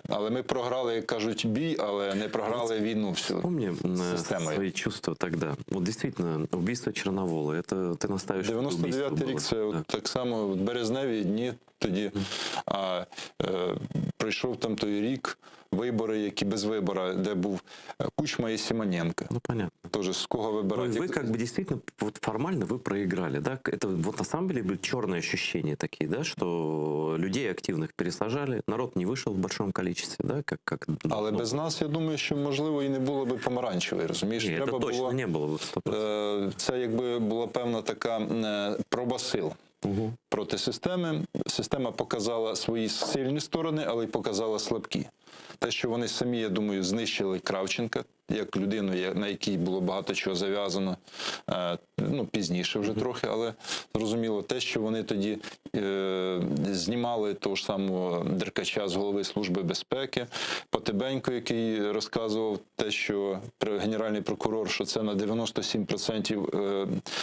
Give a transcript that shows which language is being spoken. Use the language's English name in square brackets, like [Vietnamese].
[Ukrainian] Але ми програли, як кажуть, бій, але не програли війну всю системою. [Russian] Свои чувства тогда. Вот действительно, убийство Черновола, это ты настаиваешь, что это убийство 99-й рік, было. [Ukrainian] це от так само березневі дні тоді. А прийшов там той рік, вибори, які без вибора, де був Кучма і Симоненко. [Russian] Ну, понятно. Тоже [Ukrainian] з кого вибирати. [Russian] Вы как бы действительно, вот формально вы проиграли, да? Это вот на самом деле были черные ощущения такие, да, что людей активных пересажали, народ не вышел в большом количестве, да, как [Ukrainian] Але без нас, я думаю, що, можливо, і не було би помаранчевої, розумієш? Ні, це точно не було б 100%. Це якби була певна така проба сил. проти системи. Система показала свої сильні сторони, але й показала слабкі. Те, що вони самі, я думаю, знищили Кравченка, як людину, на якій було багато чого зав'язано, пізніше вже трохи, але зрозуміло, те, що вони тоді знімали того ж самого Деркача з голови Служби безпеки, Потебенько, який розказував те, що генеральний прокурор, що це на 97%